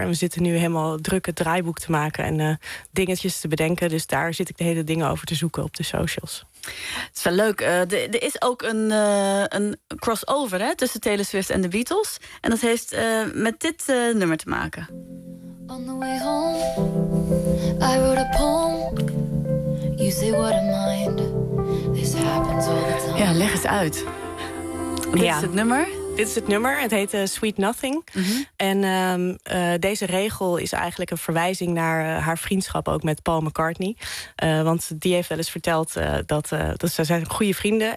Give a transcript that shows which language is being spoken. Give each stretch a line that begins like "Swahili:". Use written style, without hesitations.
Dutch: En we zitten nu helemaal druk het draaiboek te maken. En dingetjes te bedenken. Dus daar zit ik de hele dingen over te zoeken op de socials. Het is wel leuk. Er is ook een crossover, hè, tussen Taylor Swift en de Beatles. En dat heeft met dit nummer te maken.
English: On the way home, I wrote a poem. You say what a mind. This happens all the time.
Dutch: Ja, leg eens uit. Ja. Dit is het nummer. Dit is het nummer. Het heet Sweet Nothing. Mm-hmm. En deze regel is eigenlijk een verwijzing naar haar vriendschap ook met Paul McCartney. Want die heeft wel eens verteld dat ze zijn goede vrienden.